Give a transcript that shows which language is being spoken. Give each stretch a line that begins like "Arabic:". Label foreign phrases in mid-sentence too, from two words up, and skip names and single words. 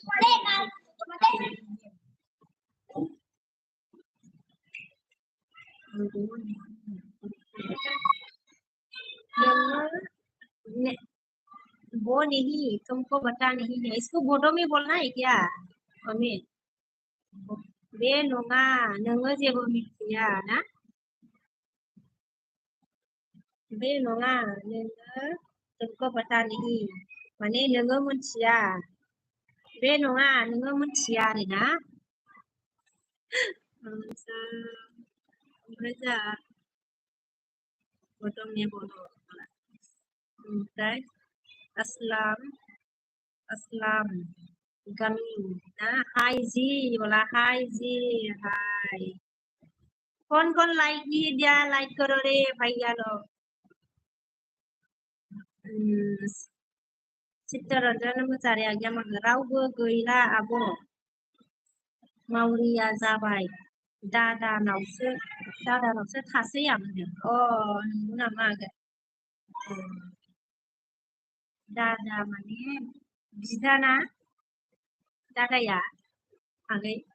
Hindi: वो नहीं तुमको पता नहीं है इसको बोटो में बोलना है क्या हमें
Bodo: बे नङा नोङो जेबो मिथिया ना बे नङा नोङो
Hindi: तुमको पता नहीं
Bodo: माने नोङो मिथिया बे नङा नोङो मिथिया आरोना ओमफ्राय जा बोटोमनि बर' ओमफ्राय
Hindi: अस्सलाम अस्सलाम गमी ना हाय जी बोला हाय जी हाय कौन कौन लाइक नहीं दिया लाइक करो रे भैया लोग
Bodo: चित्तरन्जन मोसाहारि आगैया मागो रावबो गैला आब' मावरिया जाबाय दादानावसो थासै आं होनदों नंगौ नामा आगै दादा माने बिदाना दादाया आगै